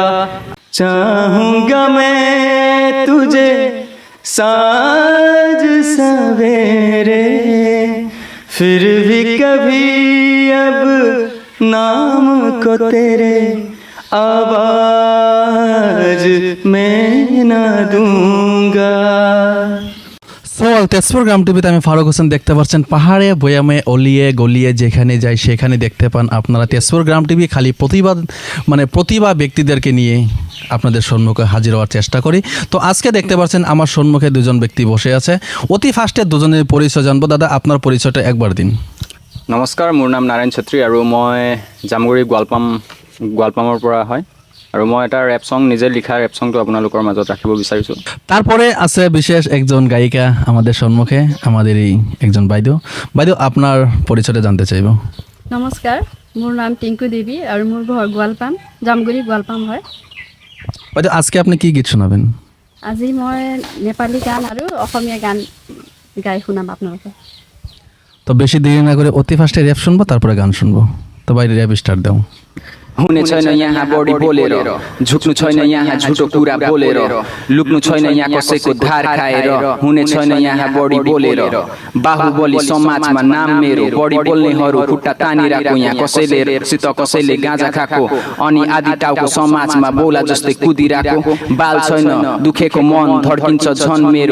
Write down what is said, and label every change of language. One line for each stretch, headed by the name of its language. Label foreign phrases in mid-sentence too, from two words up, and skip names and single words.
Hindi: चाहूंगा मैं तुझे साँझ सवेरे, फिर भी कभी अब नाम को तेरे आवाज मैं ना दूंगा।
Bangla: তেজপুর গ্রাম টিভিতে আমি ফারুক হোসেন দেখতে পাচ্ছেন পাহাড়ে বয়ামে অলিয়ে গলিয়ে যেখানে যাই সেখানে দেখতে পান আপনারা তেজপুর গ্রাম টিভি খালি প্রতিভা ব্যক্তিদেরকে নিয়ে আপনাদের সম্মুখে হাজির হওয়ার চেষ্টা করি। তো আজকে দেখতে পাচ্ছেন আমার সম্মুখে দুজন ব্যক্তি বসে আছে। অতি ফার্স্টে দুজনের পরিচয় জানবো। দাদা আপনার পরিচয়টা একবার দিন।
Assamese: নমস্কাৰ, মোৰ নাম নাৰায়ণ ছেত্ৰী আৰু মই জামগুৰি গোৱালপামৰ পৰা হয় আৰু মই এটা
English: rap song
Assamese: নিজে লিখা
English: rap song
Assamese: আপোনালোকৰ মাজত ৰাখিব বিচাৰিছোঁ।
Bangla: তারপরে আছে বিশেষ একজন গায়িকা আমাদের সম্মুখে, আমাদেরই একজন বাইদেউ। আপনার পরিচয়টা জানতে চাইব।
Assamese: নমস্কাৰ, মোৰ নাম টিংকু দেৱী আৰু মোৰ ঘৰ গোৱালপাম, জামগুৰি গোৱালপাম হয়।
Bangla: বাইদেউ আজকে আপনি কি গীত শোনাবেন?
Assamese: আজি মই নেপালী গান আৰু অসমীয়া গান গাই শুনাম আপোনালোকক।
Bangla: তো বেশি দেরি না করে অতি ফার্স্টে র্যাপ শুনবো, তারপরে গান শুনবো। তো বাইরে র্যাপ স্টার্ট দাও।
Nepali: हुने छैन यहाँ बढी बोलेर, झुक्नु छैन यहाँ झुटो कुरा बोलेर, लुक्नु छैन यहाँ कसैको धार खाएर, हुने छैन यहाँ बढी बोलेर। बाहुबली समाजमा नाम मेरो, बढी बोल्नेहरू खुट्टा तानिरहेको यहाँ कसैले सित कसैले गाँजा खाएको, अनि आदि टाउको समाजमा बोला जस्तै कुदिरहेको, बाल छैन दुखेको मन धड्किन्छ झन् मेरो।